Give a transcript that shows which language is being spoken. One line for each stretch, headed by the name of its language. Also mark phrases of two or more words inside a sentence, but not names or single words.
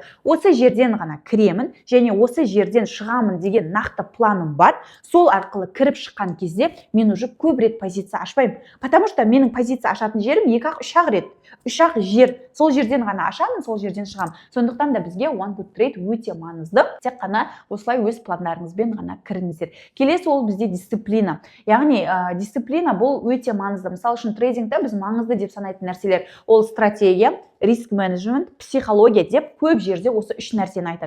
Kazakh: Осы жерден ғана кіремін және осы жерден шығамын деген нақты планым бар. Сол арқылы кіріп шыққан кезде мен уже көп рет позиция ашпаймын.
Russian: Потому что
Kazakh: менің позиция ашатын жерім 2-3 рет. 3 жер. Сол жерден ғана ашамын, сол жерден шығамын. Сондықтан да бізге
English: one good trade
Kazakh: өте маңызды. Тек қана осылай өз пландарыңызбен ғана кіріңіздер. Келесі ол бізде дисциплина. Яғни дисциплина бұл өте маңызды. Мысалы үшін трейдингте біз маңызды деп санайтын нәрселер ол стратегия, риск менеджмент, психология деп көп жерде осы 3 нәрсені айтады.